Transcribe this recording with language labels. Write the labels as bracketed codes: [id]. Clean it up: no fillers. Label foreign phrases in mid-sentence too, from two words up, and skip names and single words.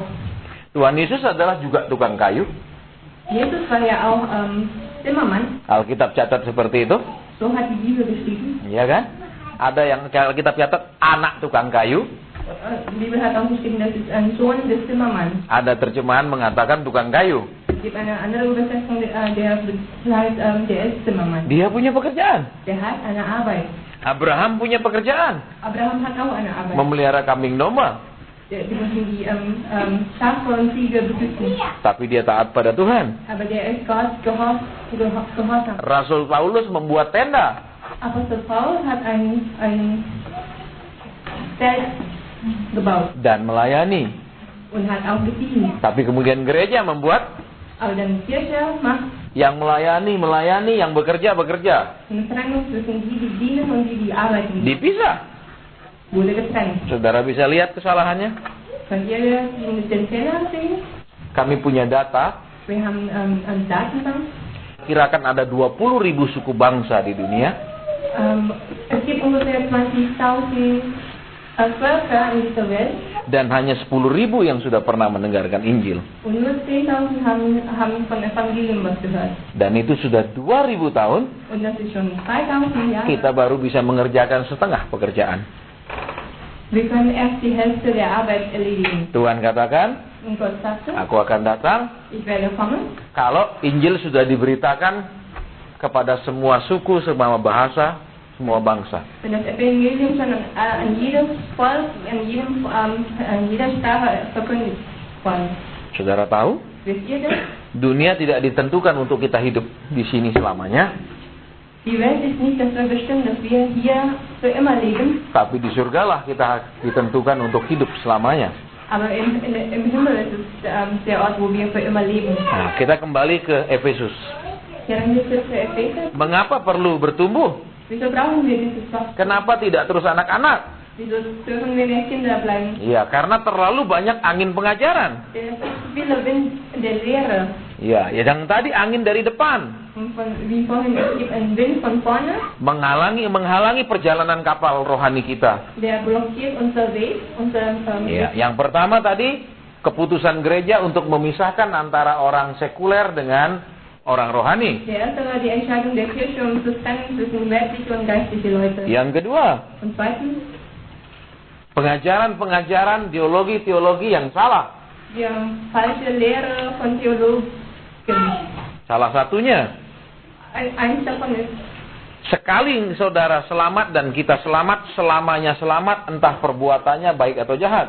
[id] Tuhan Yesus adalah juga tukang kayu. [de] Jesus war ja auch Zimmermann, [id] Alkitab catat seperti itu, [de] so hat die Bibel geschrieben. [id] ya kan? Ada yang Alkitab catat anak tukang kayu, [de] Die Bibel hat auch geschrieben, das ist ein Sohn des Zimmermanns. [id] ada terjemahan mengatakan tukang kayu. [de] Es gibt eine andere Übersetzung, der heißt, der ist Zimmermann. [id] Dia punya pekerjaan. [de] Der hat eine Arbeit. [id] Abraham punya pekerjaan, [de] Abraham hat auch eine Arbeit. [id] memelihara kambing domba, [de] Die müssen die Schafe und Ziege beschützen. [id] tapi dia taat pada Tuhan. [de] Aber der ist Gott gehorsam. [id] Rasul Paulus membuat tenda, [de] Apostel Paulus hat ein Zelt gebaut [id] dan melayani. [de] und hat auch gedient. [id] Tapi kemudian gereja membuat [de] Aber dann die Kirche macht [id] yang melayani, yang bekerja. [de] eine Trennung zwischen die dienen und die arbeiten. [id] Dipisah. [de] Wurde getrennt. [id] Saudara bisa lihat kesalahannya? [de] Könnt ihr den Fehler sehen? [id] Kami punya data, [de] Wir haben eine Datenbank. [id] kirakan ada 20.000 suku bangsa di dunia, [de] Es gibt ungefähr 20.000 Völker in dieser Welt [id] dan hanya 10.000 yang sudah pernah mendengarkan Injil. [de] und nur 10.000 haben von Evangelium was gehört. [id] Dan itu sudah 2.000 tahun, [de] Und das ist schon 2000 Jahre. [id] kita baru bisa mengerjakan setengah pekerjaan. [de] Wir können erst die Hälfte der Arbeit erledigen. [id] Tuhan katakan, [de] Und Gott sagte, [id] aku akan datang [de] ich werde kommen, [id] kalau Injil sudah diberitakan kepada semua suku, semua bahasa, semua bangsa. [de] wenn das Evangelium schon an jedem Volk, an jeder Sprache verkündigt worden. [id] Saudara tahu, [de] Wisst ihr das? [id] dunia tidak ditentukan untuk kita hidup di sini selamanya, [de] Die Welt ist nicht dafür bestimmt, dass wir hier für immer leben, [id] tapi di surgalah kita ditentukan untuk hidup selamanya. [de] aber im Himmel ist es der Ort, wo wir für immer leben. [id] Nah, kita kembali ke Efesus. [de] Kehren wir zurück zu Epheser. [id] Mengapa perlu bertumbuh? [de] Wieso brauchen wir dieses Wachstum? [id] Kenapa tidak terus anak-anak? [de] Wieso dürfen wir nicht Kinder bleiben? [id] Ya, karena terlalu banyak angin pengajaran. [de] Der ist zu viele Wind der Lehre. [id] Ya, yang tadi angin dari depan [de] Und wie vorhin, es gibt einen Wind von vorne, [id] menghalangi perjalanan kapal rohani kita. [de] der blockiert unser Weg, [id] Ya, yang pertama tadi keputusan gereja untuk memisahkan antara orang sekuler dengan orang rohani. [de] Der erste war die Entscheidung der Kirche, um zu trennen zwischen weltliche und geistliche Leute. [id] Yang kedua, [de] Und zweitens, [id] pengajaran-pengajaran teologi-teologi yang salah. [de] die falsche Lehre von Theologen. [id] Salah satunya, [de] Eins davon ist, [id] sekali saudara selamat dan kita selamat, selamanya selamat, entah perbuatannya baik atau jahat.